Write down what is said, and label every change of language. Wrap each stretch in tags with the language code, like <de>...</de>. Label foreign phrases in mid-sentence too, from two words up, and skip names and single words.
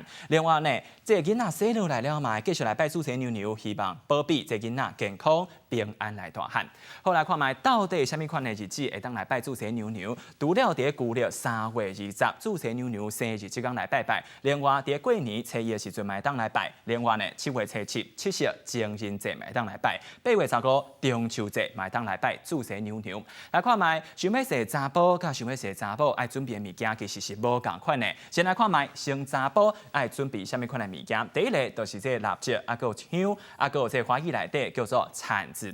<nan>另外呢，这囡仔生落来了嘛，继续来拜祖先娘娘，希望保庇这囡仔健康平安来大汉。好来看卖，到底什么款的日子会当来拜祖先娘娘？除了伫旧历3月20，祖先娘娘生日即天来拜拜。另外伫过年初一的时阵嘛会当来拜。另外呢，7 月初7、七夕情人节嘛会当来拜。8月15中秋节嘛会当来拜祖先娘娘。来看卖，想要生查甫，甲想要生查某爱准备的物件，其实是无共款的。先来看卖，生查甫爱准备什么款的物件？第一个就是这蜡烛，还有香，还有这花艺内底叫做铲子。</nan>